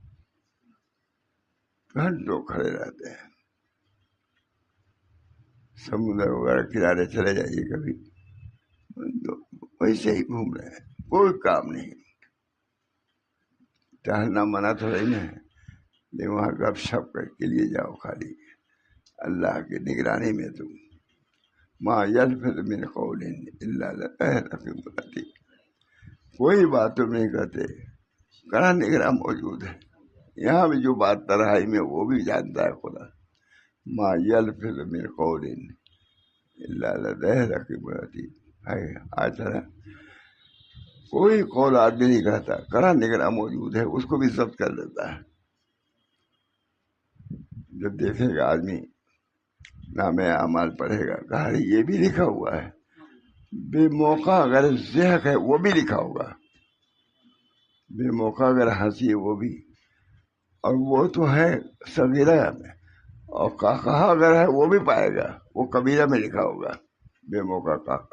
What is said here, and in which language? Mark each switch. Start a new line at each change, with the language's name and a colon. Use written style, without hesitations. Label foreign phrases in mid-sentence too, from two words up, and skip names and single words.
Urdu: گھنٹوں کھڑے رہتے ہیں. سمندر وغیرہ کنارے چلے جائیے کبھی، تو ویسے ہی گھوم رہے ہیں، کوئی کام نہیں. ٹہلنا منع تو نہیں ہے، لیکن وہاں گپ شپ کر کے لیے جاؤ خالی اللہ کی نگرانی میں.
Arabic: تم ما یلفظ من قول الا لدیہ رقیب عتید،
Urdu: کوئی بات تم نہیں کرتے، کڑا نگراں موجود ہے. یہاں بھی جو بات تنہائی میں وہ بھی جانتا ہے خدا.
Arabic: ما یلفظ من قول الا لدیہ رقیب عتید ہے.
Urdu: آج کوئی قول آدمی نہیں کہتا، کڑا نگراں موجود ہے، اس کو بھی ضبط کر لیتا ہے. جب دیکھے گا آدمی نام اعمال پڑھے گا، کہا یہ بھی لکھا ہوا ہے، بے موقع اگر ضحک ہے وہ بھی لکھا ہوگا، بے موقع اگر ہنسی ہے وہ بھی، اور وہ تو ہے صغیرہ میں، اور کہا اگر ہے وہ بھی پائے گا، وہ کبیرہ میں لکھا ہوگا بے موقع کہا.